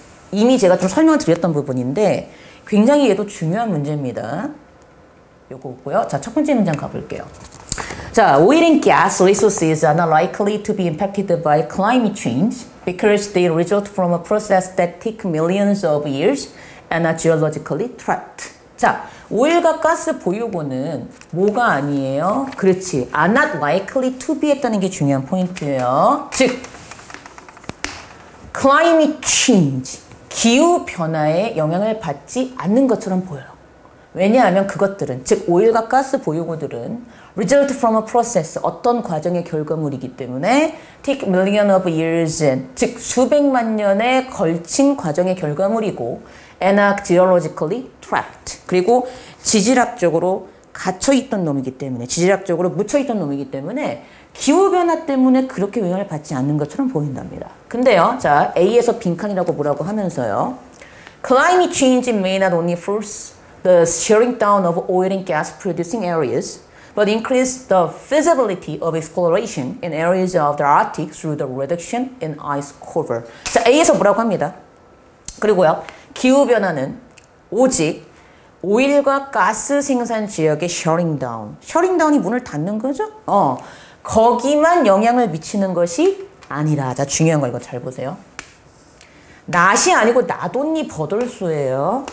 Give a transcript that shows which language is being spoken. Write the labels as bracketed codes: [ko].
[ko] 이미 제가 좀 설명을 드렸던 부분인데 굉장히 얘도 중요한 문제입니다. 요거고요. 자, 첫 번째 문장 가볼게요. [en] 자, oil and gas resources are not likely to be impacted by climate change because they result from a process that takes millions of years and are geologically trapped. [ko] 자, 오일과 가스 보유고는 뭐가 아니에요? 그렇지. [en] are not likely to be [ko] 했다는 게 중요한 포인트예요. 즉 climate change, 기후변화에 영향을 받지 않는 것처럼 보여요. 왜냐하면 그것들은, 즉 오일과 가스 보유고들은 [en] result from a process, [ko] 어떤 과정의 결과물이기 때문에 [en] take million of years, [ko] 즉 수백만 년에 걸친 과정의 결과물이고 [en] and are geologically trapped, [ko] 그리고 지질학적으로 갇혀있던 놈이기 때문에, 지질학적으로 묻혀있던 놈이기 때문에 기후변화 때문에 그렇게 영향을 받지 않는 것처럼 보인답니다. 근데요, 자, A에서 빈칸이라고 뭐라고 하면서요. [en] Climate change may not only force the shutting down of oil and gas producing areas, but increase the feasibility of exploration in areas of the Arctic through the reduction in ice cover. [ko] 자, A에서 뭐라고 합니다. 그리고요, 기후변화는 오직 오일과 가스 생산 지역의 shutting down. shutting down이 문을 닫는 거죠? 거기만 영향을 미치는 것이 아니라. 자, 중요한 거 이거 잘 보세요. 낫이 아니고 나돈니 버돌수예요.